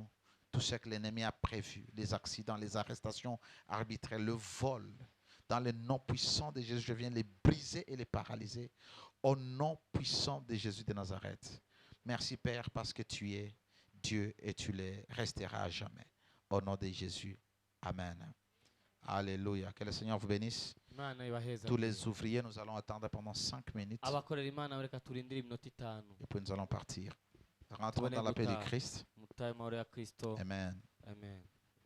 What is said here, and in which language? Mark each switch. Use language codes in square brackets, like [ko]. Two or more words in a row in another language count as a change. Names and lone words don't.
[fr] Tout ce que l'ennemi a prévu, les accidents, les arrestations arbitraires, le vol, dans le nom puissant de Jésus, je viens les briser et les paralyser. Au nom puissant de Jésus de Nazareth. Merci, Père, parce que tu es Dieu et tu le resteras à jamais. Au nom de Jésus. Amen. Alléluia. Que le Seigneur vous bénisse. [rn] Imana ibahezagire. [fr] Tous les ouvriers, nous allons attendre pendant 5 minutes. [rn] abakorera Imana reka turindire iminota 5 [fr] Et puis nous allons partir. Rentrons dans la paix de Christ. [rn] mutaye amahoro ya Kristo. Amen. Amen.